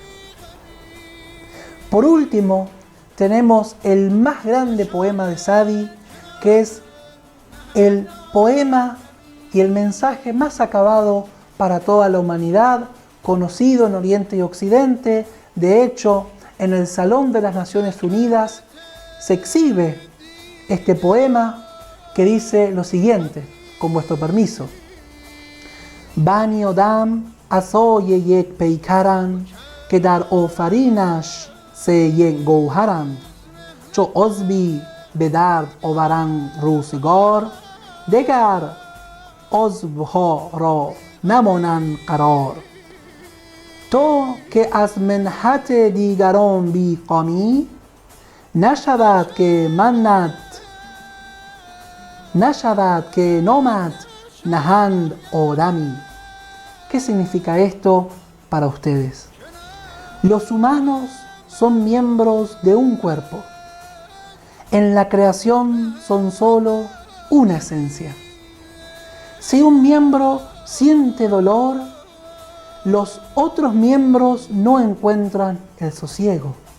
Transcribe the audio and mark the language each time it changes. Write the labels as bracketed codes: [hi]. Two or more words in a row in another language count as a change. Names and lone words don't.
[es] Por último, tenemos el más grande poema de Sadi, que es el poema y el mensaje más acabado para toda la humanidad, conocido en Oriente y Occidente. De hecho, en el Salón de las Naciones Unidas se exhibe este poema que dice lo siguiente, con vuestro permiso: [fa] بنی آدم اعضای یک پیکرند که در آفرینش ز یک گوهرند چو عضوی به درد آورد روزگار دگر عضوها را نمانند قرار تو که از منحت دیگران بی غمی نشود که نامت نهند آدمی. [es] ¿Qué significa esto para ustedes? Los humanos son miembros de un cuerpo. En la creación son solo una esencia. Si un miembro siente dolor, los otros miembros no encuentran el sosiego.